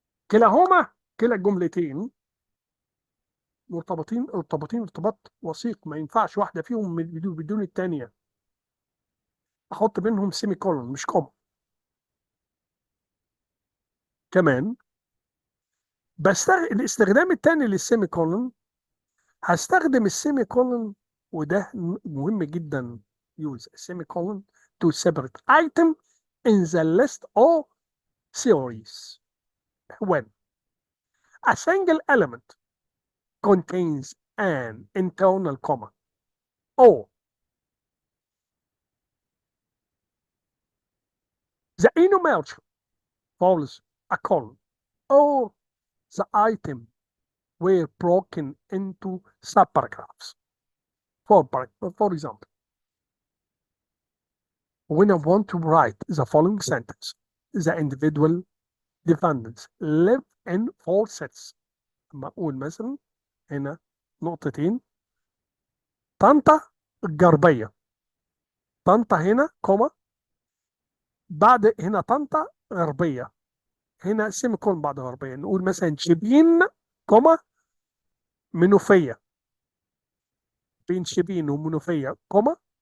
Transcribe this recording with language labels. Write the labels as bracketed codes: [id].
[ar] كلا الجملتين مرتبطين ارتباط وثيق، ما ينفعش واحده فيهم بدون الثانيه. احط بينهم سيمي كولون مش كوما. كمان الاستخدام الثاني للسيمي كولون، هستخدم السيمي كولون وده مهم جدا. [en] use semicolon to separate item in the list or series when a single element contains an internal comma or the enumeration follows a column or the item were broken into subparagraphs. For example, when I want to write the following sentence, the individual defendants live in four sets. [ar] أما أقول مثلا هنا نقطتين، طنطا الجربية، طنطا هنا كوما، بعد هنا طنطا غربية، هنا سيمي كولون بعد غربية. نقول مثلا شبين كوما منوفية، بين شبين ومنوفية كوما.